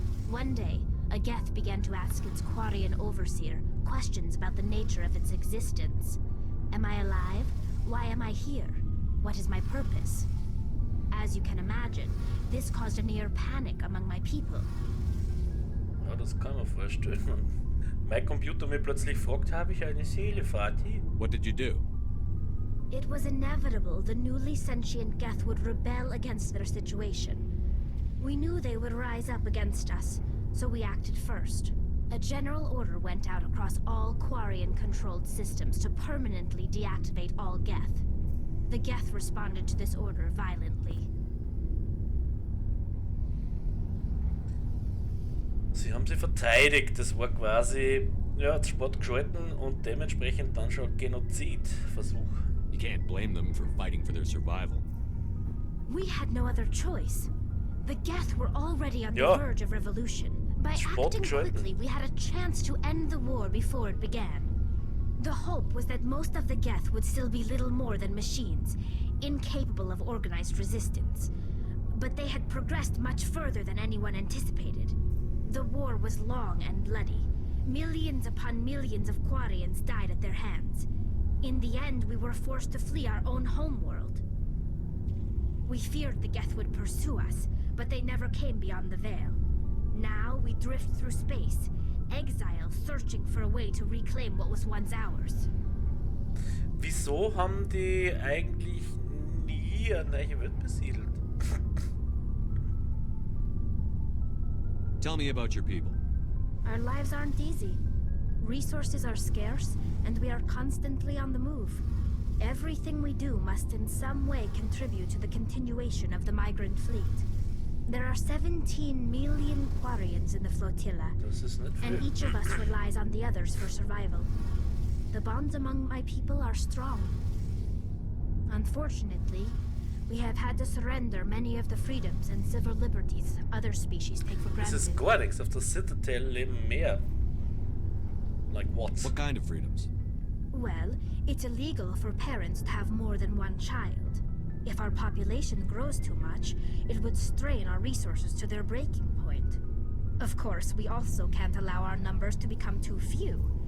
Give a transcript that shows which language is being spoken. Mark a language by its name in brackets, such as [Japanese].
[English] One day, a Geth began to ask its Quarian overseer questions about the nature of its existence. Am I alive? Why am I here? What is my purpose? As you can imagine, this caused a near panic among my people. [German] Ja, das kann man vorstellen. Mein Computer mir plötzlich fragt, habe ich eine Seele, Vati? [English] What did you do? It was inevitable the newly sentient Geth would rebel against their situation. We knew they would rise up against us, so we acted first. A general order went out across all Quarian-controlled systems to permanently deactivate all Geth. The Geth responded to this order violently. [German] Sie haben sie verteidigt. Das war quasi ja, Spott geschalten und dementsprechend dann schon Genozidversuch. [English] You can't blame them for fighting for their survival. We had no other choice. The Geth were already on the verge of revolution. By acting quickly, we had a chance to end the war before it began. The hope was that most of the Geth would still be little more than machines, incapable of organized resistance. But they had progressed much further than anyone anticipated. The war was long and bloody. Millions upon millions of Quarians died at their hands. In the end, we were forced to flee our own homeworld. We feared the Geth would pursue us, but they never came beyond the Veil. Now we drift through space, exile searching for a way to reclaim what was once ours. [German] Wieso haben die eigentlich nie eine neue Welt besiedelt? [English] Tell me about your people. Our lives aren't easy. Resources are scarce, and we are constantly on the move. Everything we do must in some way contribute to the continuation of the migrant fleet. There are 17 million Quarians in the flotilla, and each of us relies on the others for survival. The bonds among my people are strong. Unfortunately, we have had to surrender many of the freedoms and civil liberties other species take for granted. [German] Das ist gar nichts. Auf der Citadel leben mehr. [English] Like what? What kind of freedoms? Well, it's illegal for parents to have more than one child. If our population grows too much, it would strain our resources to their breaking point. Of course, we also can't allow our numbers to become too few.